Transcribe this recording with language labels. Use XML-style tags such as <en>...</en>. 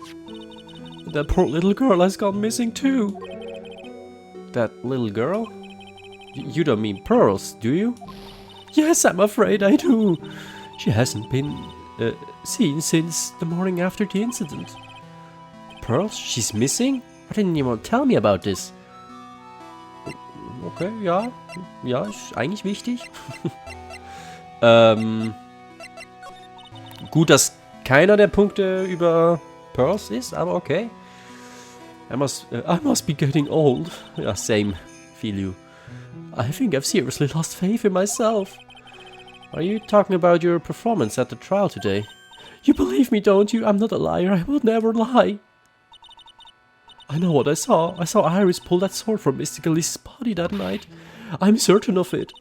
<en>And that poor little girl has gone missing too. That little girl? You don't mean Pearls, do you? Yes, I'm afraid I do. She hasn't been seen since the morning after the incident. Pearls? She's missing? Why didn't anyone tell me about this?</en> <de>okay, ja. Ja, ist eigentlich wichtig. Gut, dass keiner der Punkte über Pearls ist, aber okay.</de> <en>I must be getting old. Yeah, same. Feel you. I think I've seriously lost faith in myself. Are you talking about your performance at the trial today? You believe me, don't you? I'm not a liar. I will never lie. I know what I saw. I saw Iris pull that sword from Mysticalist's body that night. I'm certain of it.</en>